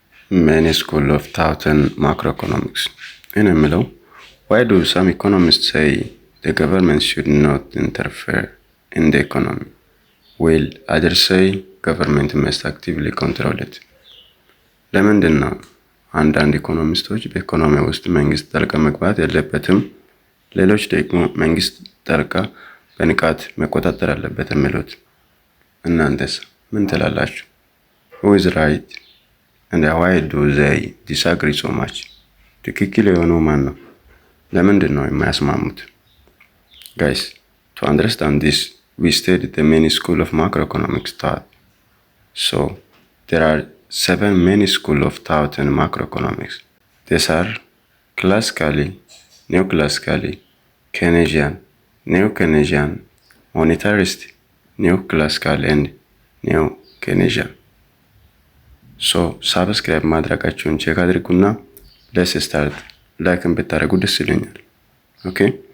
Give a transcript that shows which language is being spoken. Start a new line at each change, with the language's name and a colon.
English: Many school of thought and macroeconomics. In a middle, why do some economists say the government should not interfere in the economy, while others say government must actively control it?
Amharic: ለምንድን ነው አንዳንድ ኢኮኖሚስቶች በኢኮኖሚ ውስጥ መንግስት ጣልቃ መግባት የለበትም፣ ሌሎች ደግሞ መንግስት ጣልቃ በንቃት መቆጣጠር አለበት የሚሉት? እናንተስ ምን ትላላችሁ?
English: Who is right? And why do they disagree so much?
Amharic: ትክክል የሆነው ማን ነው? ለምንድን ነው የማያስማሙት?
English: Guys, to understand this, we studied the main school of macroeconomics thought. So, there are 7 main schools of thought in macroeconomics. These are classically, neoclassically, Keynesian, neo-Keynesian, monetarist, neoclassical, and neo-Keynesian. So subscribe
Amharic: ማድረጋችሁን ቼክ አድርጉና
English: let's start.
Amharic: ላይክን ብታደርጉ ደስ ይለኛል። Okay?